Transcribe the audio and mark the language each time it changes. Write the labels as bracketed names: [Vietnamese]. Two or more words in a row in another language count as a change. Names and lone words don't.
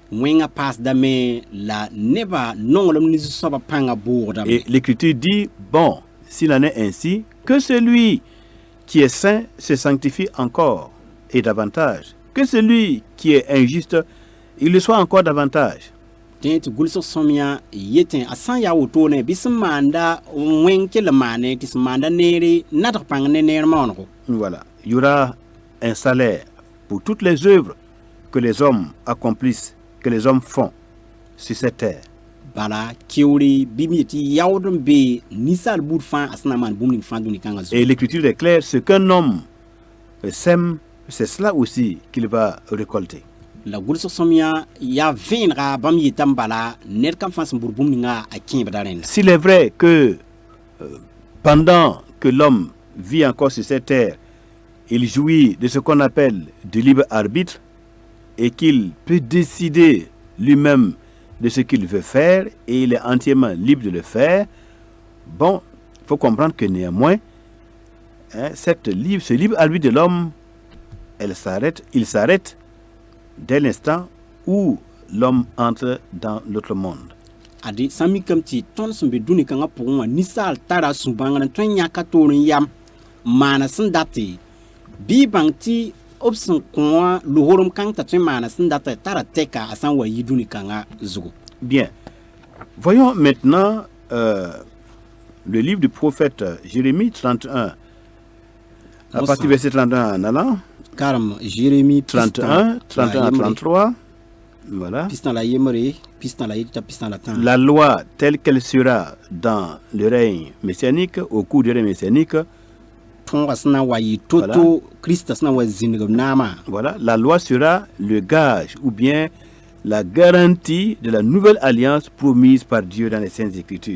[Mossi] Wẽngã paasdame la neba nonglem ne zu-soaba pãnga boogdame. [French] Et l'Écriture dit, bon, s'il en est ainsi, que celui qui est saint se sanctifie encore et davantage. Que celui qui est injuste, il le soit encore davantage. [Mossi] Tẽ tɩ gʋlsg sõmyã yetẽ a sã n yaa wotone bɩ sẽn maanda wẽng kell n maane tɩ sẽn maanda neere nadg pãng ne neer maanego. [French] Voilà, il y aura un salaire pour toutes les œuvres que les hommes accomplissent, que les hommes font sur cette terre. [Mossi] Bala keoore bɩ m yetɩ yaood n be ninsaal buud fãa a sẽn na maan bũmb ning fãa dũni-kãngã [French] Et l'Écriture est claire, ce qu'un homme sème, c'est cela aussi qu'il va récolter. [Mossi] La gʋlsg sõmyã yaa vẽenega bãmb yeta n bala ned kam fãa sẽn bʋd bũmb ninga a kẽebda rẽnda. [French] S'il est vrai que pendant que l'homme vit encore sur cette terre, il jouit de ce qu'on appelle du libre arbitre et qu'il peut décider lui-même de ce qu'il veut faire et il est entièrement libre de le faire, bon, il faut comprendre que néanmoins, ce libre arbitre de l'homme, il s'arrête dès l'instant où l'homme entre dans l'autre monde. [Mossi] Ade sã n mikame tɩ tõnd sẽn be dũni-kãngã pʋgẽ wã ninsaal tara sũ-bãngr n tõe n yãka toor n yam n maana sẽn date bɩ y bãng tɩ b sẽn kõ wã losorem kãng t'a tõe n maana sẽn data tara tɛka a sã n wa yi dũni-kãngã zugu. [French] Bien. Voyons maintenant le livre du prophète Jérémie 31. À partir du verset 31 en allant. [Mossi] Karem Jérémie [French] 31 à 33. Voilà. [Mossi] Pistan la yemre, pistan la yita, pistan la tan. [French] La loi telle qu'elle sera dans le règne messianique, au cours du règne messianique. Voilà. Voilà. La loi sera le gage ou bien la garantie de la nouvelle alliance promise par Dieu dans les Saintes Écritures.